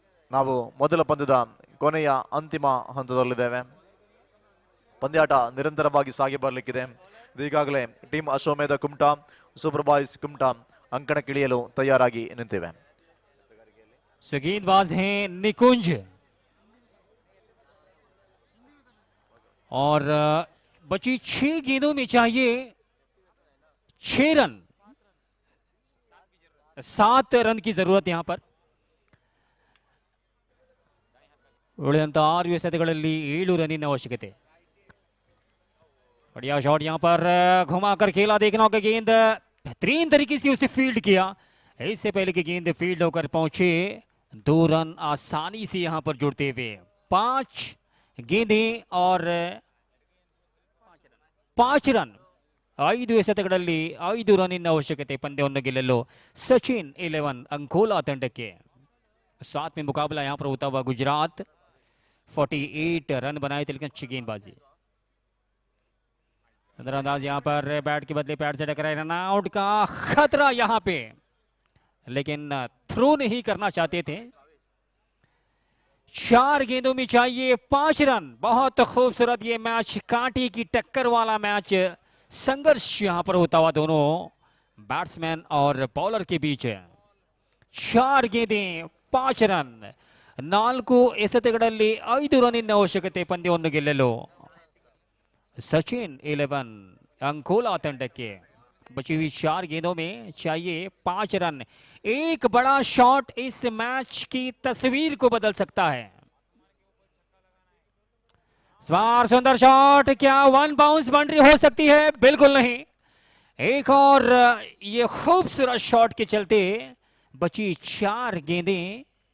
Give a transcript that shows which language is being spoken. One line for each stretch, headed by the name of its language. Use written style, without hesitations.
Kannada: ನಾವು ಮೊದಲ ಪಂದ್ಯದ ಕೊನೆಯ ಅಂತಿಮ ಹಂತದಲ್ಲಿದ್ದೇವೆ. ಪಂದ್ಯಾಟ ನಿರಂತರವಾಗಿ ಸಾಗಿ ಬರಲಿಕ್ಕಿದೆ. ಈಗಾಗಲೇ ಟೀಮ್ ಅಶ್ವಮೇಧ ಕುಮಟಾ, ಸೂಪರ್ ಬಾಯ್ಸ್ ಕುಮಟಾ ಅಂಕಣಕ್ಕಿಳಿಯಲು ತಯಾರಾಗಿ ನಿಂತಿವೆ.
Hindi: गेंदबाज हैं निकुंज और बची 6 गेंदों में चाहिए 6 रन, 7 रन की जरूरत यहां पर.
Kannada: ಉಳಿದಂತ 6 ಎಸೆತಗಳಲ್ಲಿ 7 रनिन आवश्यकತೆ.
Hindi: बढ़िया शॉट यहां पर घुमाकर खेला, देखना होगा गेंद बेहतरीन तरीके से उसे फील्ड किया. इससे पहले कि गेंद फील्ड होकर पहुंचे 2 रन आसानी से यहां पर जुड़ते हुए. 5 गेंदें और 5 रन,
Kannada: 5 ಎಸೆತಗಳಲ್ಲಿ 5 ರನ್ನಿನ ಅವಶ್ಯಕತೆ ಪಂದ್ಯವನ್ನು ಗೆಲ್ಲಲು सचिन 11 अंकोला ತಂಡಕ್ಕೆ.
Hindi: साथ में मुकाबला यहां पर होता हुआ गुजरात 48 रन बनाए थे, लेकिन अच्छी गेंदबाजी. नजरअंदाज यहां पर बैट के बदले पैड से टकराए, रन आउट का खतरा यहां पे, लेकिन थ्रो नहीं करना चाहते थे. 4 गेंदों में चाहिए 5 रन. बहुत खूबसूरत ये मैच, कांटे की टक्कर वाला मैच, संघर्ष यहां पर होता हुआ दोनों बैट्समैन और बॉलर के बीच. 4 गेंदें 5 रन,
Kannada: 4 ಎಸೆತಗಳಲ್ಲಿ 5 ರನ್ನಿನ ಅವಶ್ಯಕತೆ ಪಂದ್ಯವನ್ನು ಗೆಲ್ಲಲು सचिन 11 अंकोला ತಂಡಕ್ಕೆ.
Hindi: बची हुई 4 गेंदों में चाहिए 5 रन. एक बड़ा शॉट इस मैच की तस्वीर को बदल सकता है. सुंदर शॉट, क्या 1 बाउंस बाउंड्री हो सकती है? बिल्कुल नहीं. एक और ये खूबसूरत शॉट के चलते बची 4 गेंदें.